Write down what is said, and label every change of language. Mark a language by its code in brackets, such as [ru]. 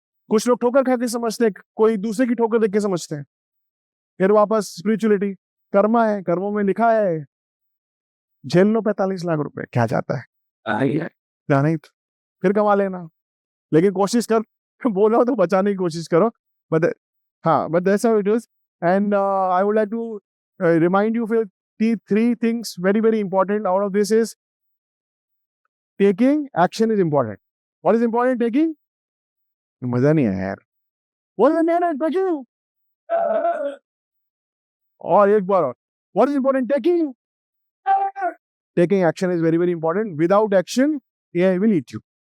[hi] कुछ लोग ठोकर खा के समझते हैं, कोई दूसरे की ठोकर देख के समझते हैं। फिर वापस स्पिरिचुअलिटी, कर्मा है, कर्मों में लिखा है झेल लो 45 लाख रुपए, क्या जाता है, क्या नहीं तो फिर कमा लेना, लेकिन कोशिश कर बोल रहा हो तो बचाने की कोशिश करो। [en] But हाँ, but that's how it is. And I would like to remind you [hi] फिर [en] three things very very important out of this is taking action is important. What is important? Taking, [hi] मजा नहीं आया यार, बोल ना बचू, और एक बार और, [en] what is important? Taking action is very very important. Without action AI will eat you.